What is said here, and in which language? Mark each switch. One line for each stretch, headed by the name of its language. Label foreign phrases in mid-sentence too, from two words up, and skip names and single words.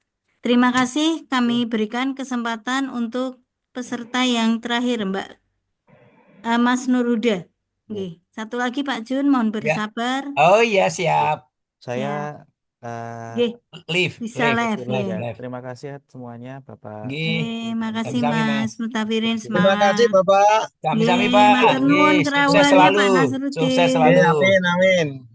Indonesian: Terima kasih, kami berikan kesempatan untuk peserta yang terakhir, Mbak Mas Nurhuda. Nggih. Satu lagi Pak Jun, mohon Ya. bersabar. Oh iya, siap. Saya Nggih, Live, bisa live, live, ya. live. terima kasih semuanya, Bapak. Nggih. Makasih Sami-sami, Mas Mas. Mustafirin, Terima kasih, semangat. Bapak. Sami-sami, Nggih, Pak.
Javanese: matur nuwun
Indonesian: Nggih, sukses kerawuhannya selalu. Pak Sukses Nasruddin. selalu. Amin, amin.